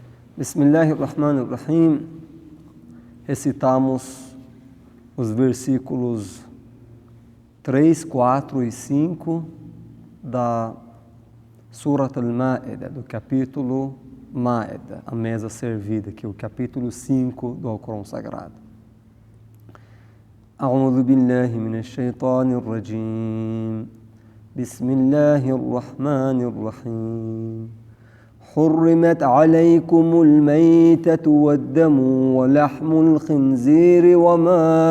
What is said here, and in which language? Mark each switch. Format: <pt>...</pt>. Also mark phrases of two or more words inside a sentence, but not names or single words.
<ar>بسم الله الرحمن الرحيم.</ar> <pt>Recitamos os versículos 3, 4 e 5 da Surat al-Ma'ida, do capítulo Ma'ida, a mesa servida, que é o capítulo 5 do Alcorão Sagrado.</pt> <ar>أعوذ بالله من الشيطان الرجيم. بسم الله الرحمن الرحيم. حرمت عليكم الميتة والدم ولحم الخنزير وما</ar>